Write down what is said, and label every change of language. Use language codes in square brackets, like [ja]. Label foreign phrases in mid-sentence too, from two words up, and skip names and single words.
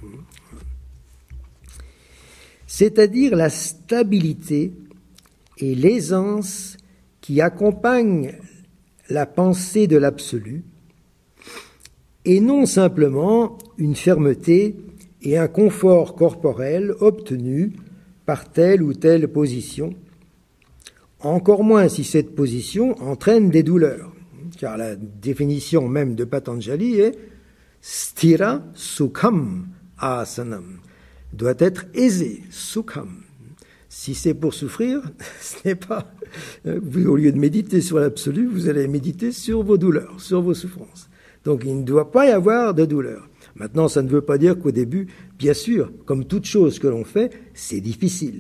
[fr] C'est-à-dire la stabilité et l'aisance qui accompagnent la pensée de l'absolu, et non simplement une fermeté et un confort corporel obtenus par telle ou telle position, encore moins si cette position entraîne des douleurs, car la définition même de Patanjali est [sa] stira sukham asanam, [fr] doit être aisé, sukham. Si c'est pour souffrir, ce n'est pas... Vous, au lieu de méditer sur l'absolu, vous allez méditer sur vos douleurs, sur vos souffrances. Donc il ne doit pas y avoir de douleur. Maintenant, ça ne veut pas dire qu'au début, bien sûr, comme toute chose que l'on fait, c'est difficile.